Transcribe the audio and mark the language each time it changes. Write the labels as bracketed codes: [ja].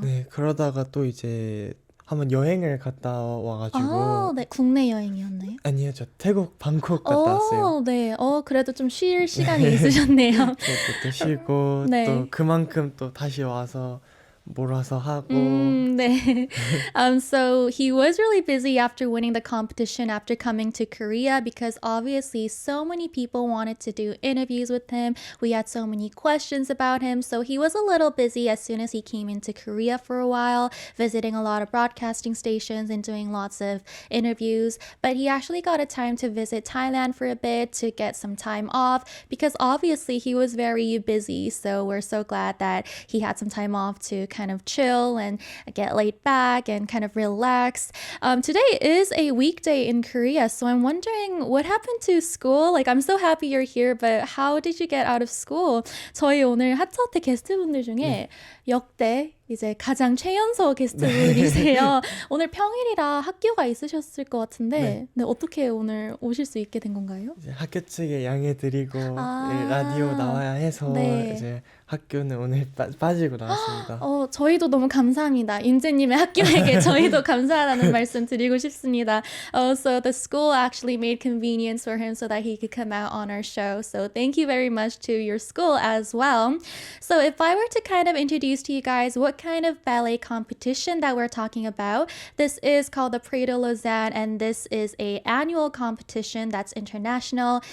[ko] 네, 그러다가 또 이제 한번 여행을 갔다 와가지고 네, 국내 여행이었나요? 아니요, 저 태국 방콕 갔다 왔어요. 네. 그래도 좀 쉴 시간이 있으셨네요. 또 쉬고 또 그만큼 또 다시 와서 몰아서 하고. 네. [en] So he was really busy after winning the competition after coming to Korea because obviously so many people wanted to do interviews with him. We had so many questions about him. So he was a little busy as soon as he came into Korea for a while, visiting a lot of broadcasting stations and doing lots of interviews. But he actually got a time to visit Thailand for a bit to get some time off because obviously he was very busy. So we're so glad that he had some time off to kind of chill and get laid back and kind of relax. Today is a weekday in Korea, so I'm wondering what happened to school? Like, I'm so happy you're here, but how did you get out of school? [ko] 저희 오늘 핫차트 게스트분들 중에 역대 이제 가장 최연소 게스트분이세요. 오늘 평일이라 학교가 있으셨을 것 같은데 어떻게 오늘 오실 수 있게 된 건가요? 이제 학교 측에 양해드리고 라디오 나와야 해서 이제 학교는 오늘 빠지고 나왔습니다. 저희도 너무 감사합니다. 윤재님의 학교에게 저희도 감사하다는 말씀 드리고 싶습니다. [en] So the school actually made convenience for him so that he could come out on our show. So thank you very much to your school as well. So if I were to kind of introduce to you guys what kind of ballet competition that we're talking about, this is called the Prix de Lausanne, and this is a annual competition that's international.